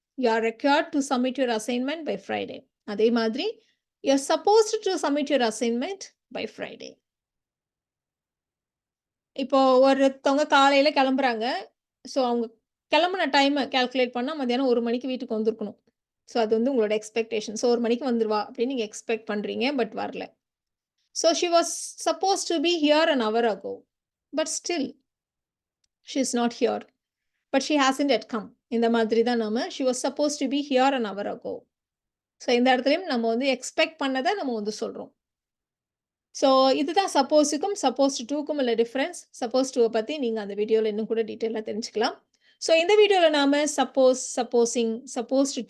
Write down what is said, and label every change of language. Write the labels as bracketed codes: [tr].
[en] You are required to submit your assignment by Friday. [ta] அதே மாதிரி [en] You are supposed to submit your assignment by Friday. [ta] இப்போ ஒருத்தவங்க காலையில கிளம்புறாங்க. ஸோ அவங்க கிளம்புன டைம கால்குலேட் பண்ணா மத்தியானம் 1 மணிக்கு வீட்டுக்கு வந்திருக்கணும். ஸோ அது வந்து உங்களோட எக்ஸ்பெக்டேஷன். ஸோ 1 மணிக்கு வந்துருவா அப்படின்னு நீங்க எக்ஸ்பெக்ட் பண்றீங்க. பட் வரல. [en] So she was supposed to be here an hour ago. But still, she is not here. But she hasn't yet come. [ta] இந்த மாதிரி தான் நாம [en] she was supposed to be here an hour ago. [ta] So இந்த இடத்துலயும் நம்ம வந்து expect பண்ணத நம்ம வந்து சொல்றோம். ஸோ இதுதான் சப்போஸுக்கும் சப்போஸ் டூக்கும் உள்ள டிஃபரன்ஸ். சப்போஸ் டூவ பத்தி நீங்க அந்த வீடியோல இன்னும் கூட டீட்டெயிலா தெரிஞ்சுக்கலாம். ஸோ இந்த வீடியோல நாம suppose, supposing, supposed two, I suppose இதெல்லாம் எப்படி யூஸ் பண்ணணும் அப்படின்றத பத்தி தெரிஞ்சுக்கிட்டோம்.